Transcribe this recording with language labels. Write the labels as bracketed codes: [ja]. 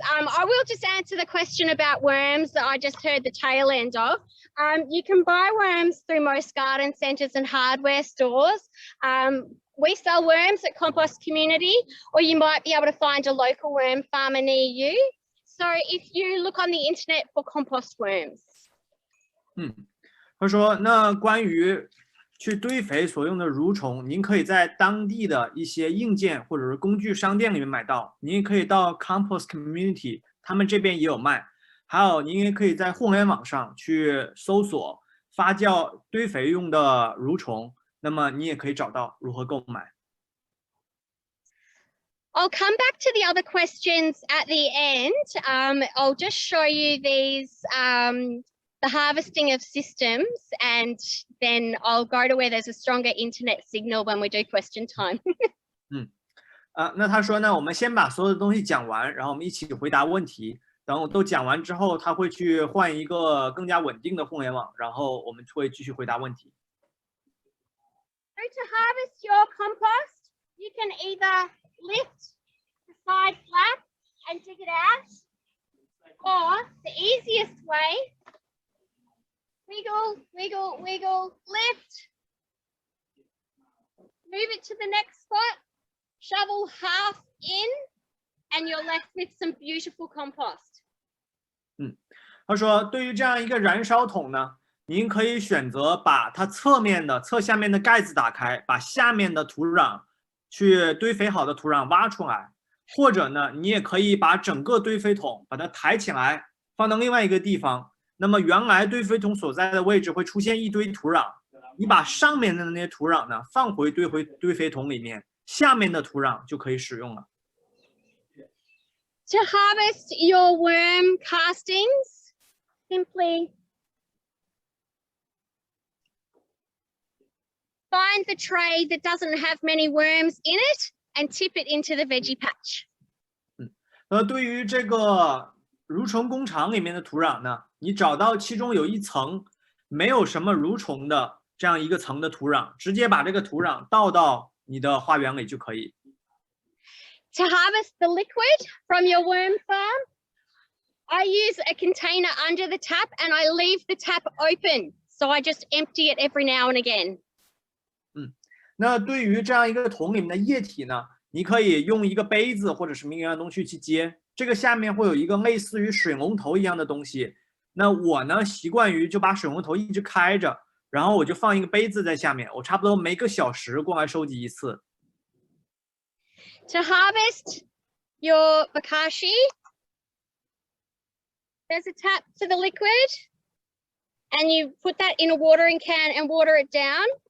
[en] I will just answer the question about worms that I just heard the tail end of. You can buy worms through most garden centres and hardware stores. We sell worms at Compost Community, or you might be able to find a local worm farmer near you. So if you look on the internet for compost worms. [zh] 他说，那关于去堆肥所用的蠕虫，您可以在当地的一些硬件或者是工具商店里面买到，您也可以到 Compost Community， 他们这边也有卖。还有，您也可以在互联网上去搜索发酵堆肥用的蠕虫，那么你也可以找到如何购买。 [en] I'll come back to the other questions at the end. I'll just show you these, the harvesting of systems, and then I'll go to where there's a stronger internet signal when we do question time. [zh] 那他说呢，我们先把所有的东西讲完，然后我们一起回答问题。等我都讲完之后，他会去换一个更加稳定的互联网，然后我们会继续回答问题。 [en] So to harvest your compost, you can either lift the side flap and dig it out, or the easiest way, wiggle, wiggle, wiggle, lift, move it to the next spot, shovel half in, and you're left with some beautiful compost. [zh] 他说，对于这样一个燃烧桶呢，您可以选择把它侧下面的盖子打开，把下面的土壤去堆肥好的土壤挖出来，或者呢，你也可以把整个堆肥桶把它抬起来，放到另外一个地方。那么原来堆肥桶所在的位置会出现一堆土壤，你把上面的那些土壤呢放回堆肥桶里面，下面的土壤就可以使用了。 [en] To harvest your worm castings, simply find the tray that doesn't have many worms in it and tip it into the veggie patch. [zh] 对于这个蠕虫工厂里面的土壤呢，你找到其中有一层没有什么蠕虫的这样一个层的土壤，直接把这个土壤倒到你的花园里就可以。 [en] To harvest the liquid from your worm farm, I use a container under the tap and I leave the tap open. So I just empty it every now and again. [zh] 那对于这样一个桶里面的液体呢，你可以用一个杯子或者什么一样的东西去接，这个下面会有一个类似于水龙头一样的东西。那我呢习惯于就把水龙头一直开着，然后我就放一个杯子在下面，我差不多每个小时过来收集一次。 [en] To harvest your bokashi, there's a tap to the liquid and you put that in a watering can and water it down.